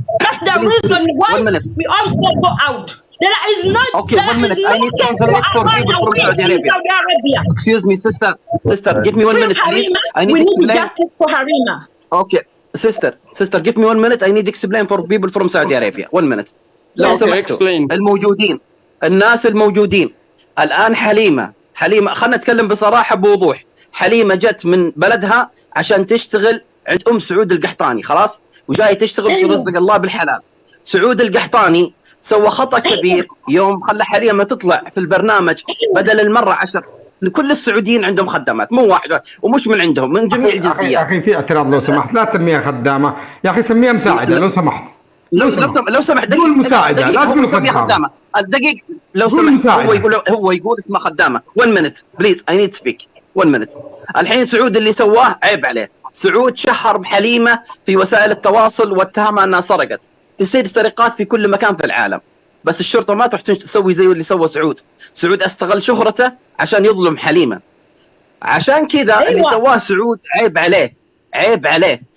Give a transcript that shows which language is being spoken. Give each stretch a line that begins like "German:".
English: That's the reason why we also go out. There is no. Okay, 1 minute. I need to translate for people from Saudi Arabia. Excuse me, sister. Give me 1 minute, please. I need to explain. Justice for Harima. Okay, sister. Give me 1 minute. I need to explain for people from Saudi Arabia. 1 minute.
Arabic: لو سمحتوا الموجودين الناس الموجودين الآن حليمة خلنا نتكلم بصراحة بوضوح. حليمة جت من بلدها عشان تشتغل عند أم سعود القحطاني، خلاص، وجاي تشتغل رزق الله بالحلال. سعود القحطاني سوى خطأ كبير يوم خلى حليمة تطلع في البرنامج بدل المرة 10. لكل السعوديين عندهم خدامات، مو واحد ومش من عندهم، من جميع الجنسيات. أخي في اعتراض لو سمحت، لا تسميها خدامة يا أخي، سميها مساعدة لو سمحت. لو سمحت قول مساعدة، لا تقول خدامة. الدقيقة لو سمحت، هو يقول اسمها خدامة.
English: 1 minute please, I need to speak 1 minute.
Arabic: الحين سعود اللي سواه عيب عليه. سعود شهر بحليمة في وسائل التواصل واتهمها انها سرقت. تصير سرقات في كل مكان في العالم، بس الشرطة ما تروح تسوي زي اللي سوى سعود. سعود استغل شهرته عشان يظلم حليمة. عشان كذا اللي سواه سعود عيب عليه.